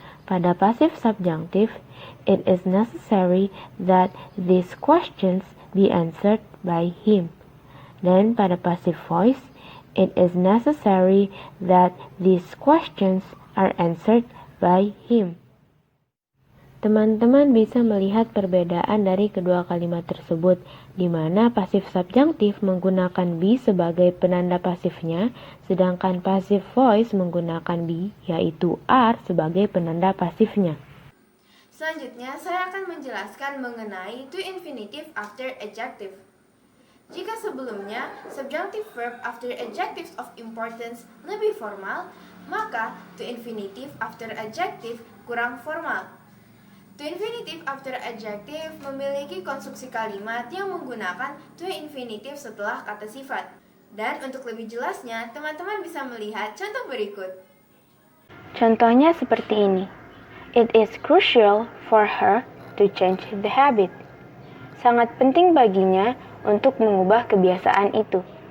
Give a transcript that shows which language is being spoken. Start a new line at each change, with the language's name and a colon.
Indonesian: Pada pasif subjunctive,
English: it is necessary that these questions be answered by him.
Indonesian: Dan pada pasif voice,
English: it is necessary that these questions are answered by him.
Indonesian: Teman-teman bisa melihat perbedaan dari kedua kalimat tersebut, di mana pasif subjunctive menggunakan be sebagai penanda pasifnya, sedangkan pasif voice menggunakan be, yaitu are, sebagai penanda pasifnya. Selanjutnya, saya akan menjelaskan mengenai to infinitive after adjective. Jika sebelumnya subjunctive verb after adjectives of importance lebih formal, maka to infinitive after adjective kurang formal. To infinitive after adjective memiliki konstruksi kalimat yang menggunakan to infinitive setelah kata sifat. Dan untuk lebih jelasnya, teman-teman bisa melihat contoh berikut. Contohnya seperti ini.
English: It is crucial for her to change the habit.
Indonesian: Sangat penting baginya untuk mengubah kebiasaan itu.